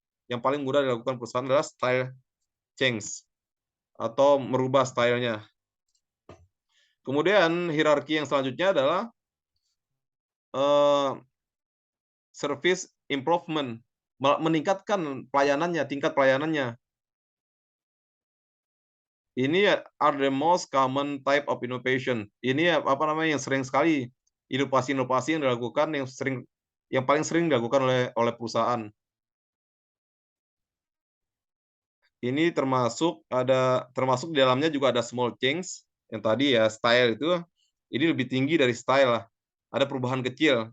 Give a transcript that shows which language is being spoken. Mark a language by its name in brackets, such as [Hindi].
[Indonesian] yang paling mudah dilakukan perusahaan adalah style change atau merubah stylenya. Kemudian hierarki yang selanjutnya adalah eh, service improvement, meningkatkan pelayanannya, tingkat pelayanannya. [English] Ini are the most common type of innovation. [Indonesian] Ini apa namanya yang sering sekali inovasi-inovasi yang dilakukan yang paling sering dilakukan oleh perusahaan. Ini termasuk di dalamnya juga ada small change yang tadi ya style itu ini lebih tinggi dari style lah. Ada perubahan kecil.